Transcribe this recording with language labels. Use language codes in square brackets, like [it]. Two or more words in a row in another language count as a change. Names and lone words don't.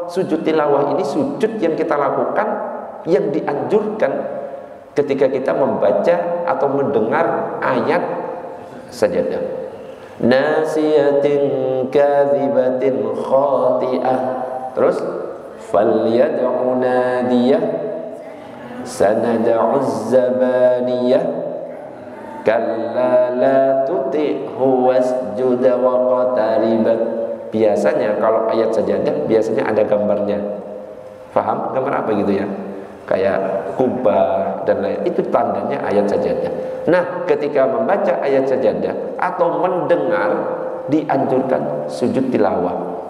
[id] Sujud tilawah ini sujud yang kita lakukan, yang dianjurkan ketika kita membaca atau mendengar ayat sajadah. [ar] ناصية كاذبة خاطئة. Terus فليدع ناديه سندع الزبانية كلا لا تطعه واسجد واقترب. [id] Biasanya kalau ayat sajadah biasanya ada gambarnya. Paham gambar apa gitu ya? Kayak kubah dan lain. Itu tandanya ayat sajadah. Nah, ketika membaca ayat sajadah atau mendengar, dianjurkan sujud tilawah.